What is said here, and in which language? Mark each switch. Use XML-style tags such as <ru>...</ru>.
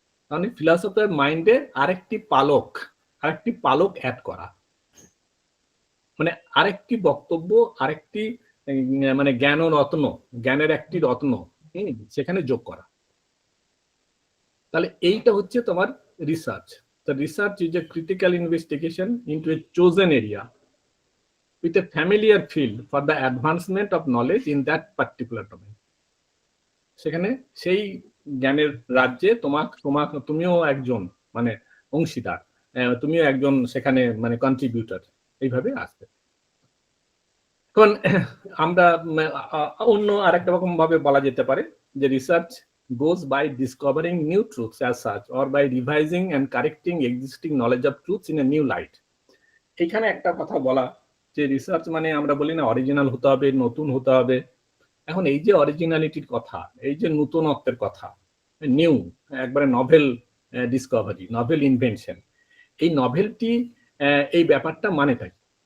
<bn>মানে ফিলসফির মাইন্ডে আরেকটি পালক অ্যাড করা, মানে আরেকটি বক্তব্য, আরেকটি মানে জ্ঞানের একটি রত্ন সেখানে যোগ করা। তাহলে এইটা হচ্ছে তোমার research.</bn> <en>The research is a critical investigation into a chosen area with a familiar field for the advancement of knowledge in that particular domain.</en> <bn>সেখানে সেই জ্ঞানের রাজ্যে তুমিও একজন মানে অংশীদার, তুমিও একজন সেখানে মানে কন্ট্রিবিউটর, এইভাবে আসবে। এখন আমরা অন্য আরেকটা রকম ভাবে বলা যেতে পারে যে research</bn> <en>goes by discovering new truths as such or by revising and correcting existing knowledge of truths in a new light.</en> <bn>এখানে একটা কথা বলা যে রিসার্চ মানে আমরা বলি না অরিজিনাল হতে হবে, নতুন হতে হবে। এখন এই যে অরিজিনালিটির কথা, এই যে নতুনত্বের কথা, নিউ, একবারে নভেল ডিসকভারি, নভেল ইনভেনশন, এই নভেলটি, এই ব্যাপারটা মানেটা কি?</bn>